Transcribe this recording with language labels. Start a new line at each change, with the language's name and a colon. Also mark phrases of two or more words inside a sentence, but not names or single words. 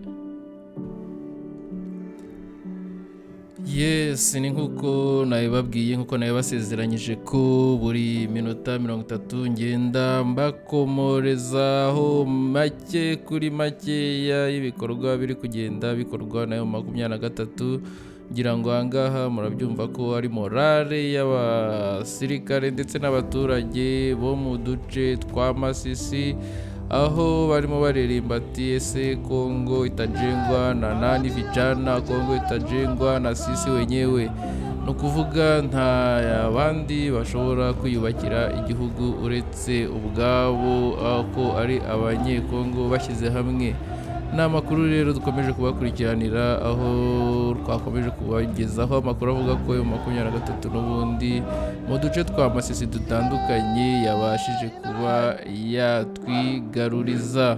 Kinyarwanda: Yes, ni nk'uko nabibabwiye, nk'uko nabibasezeranyije ko buri minota 30 ngenda mbakomorezaho make kuri makeya y'ibikorwa biri kugenda bikorwa nayo 23. Ngira ngo ahangaha murabyumva ko ari morale y'abasirikare ndetse n'abaturage bo mu duce twa Masisi aho barimo baririmba ati ese
Swahili: Kongo itajengwa na nani vijana, Kongo itajengwa na sisi wenyewe.
Kinyarwanda: Ni ukuvuga nta abandi bashobora kwiyubakira igihugu uretse ubwabo, ko ari abanyekongo bashyize hamwe. Ni amakuru rero dukomeje kubakurikiranira, aho twakomeje kubagezaho amakuru avuga ko mu 23 n'ubundi mu duce twa Masisi dutandukanye yabashije kuba yatwigaruriza.